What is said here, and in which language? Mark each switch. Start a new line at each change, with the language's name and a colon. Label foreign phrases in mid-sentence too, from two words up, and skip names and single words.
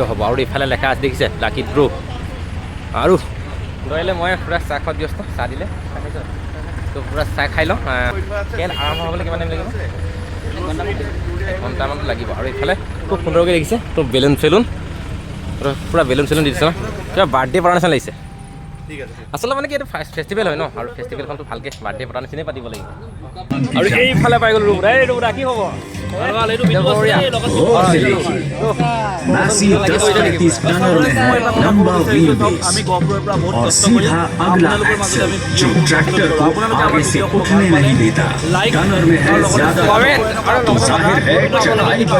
Assamese: হ'ব আৰু এইফালে লেখা আছে দেখিছে
English: lucky draw'
Assamese: আৰু দৌৰিলে মই পূৰা চাহ খোৱাত ব্যস্ত চাহ দিলে তো পূৰা চাহ খাই লওঁ খেল আৰম্ভ হ'বলৈ কিমান টাইম লাগিব এঘণ্টামান লাগিব আৰু এইফালে খুব সুন্দৰকৈ দেখিছে তো বেলুন চেলুন পূৰা বেলুন চেলুন দি দিছে ন কিবা বাৰ্থডে পতাৰ নিচিনা লাগিছে আচলতে মানে কি এইটো ফেষ্টিভেল হয় ন আৰু ফেষ্টিভেলখনটো ভালকৈ বাৰ্থডে পতাৰ নিচিনাই পাতিব লাগিব আৰু এইফালে পাই গ'লো ৰুবুদা কি হ'ব
Hindi: और सीधा अगला एक्सेल जो ट्रैक्टर को आगे से उठने नहीं देता टनर में है ज्यादा तो जाहिर है चढ़ाई पर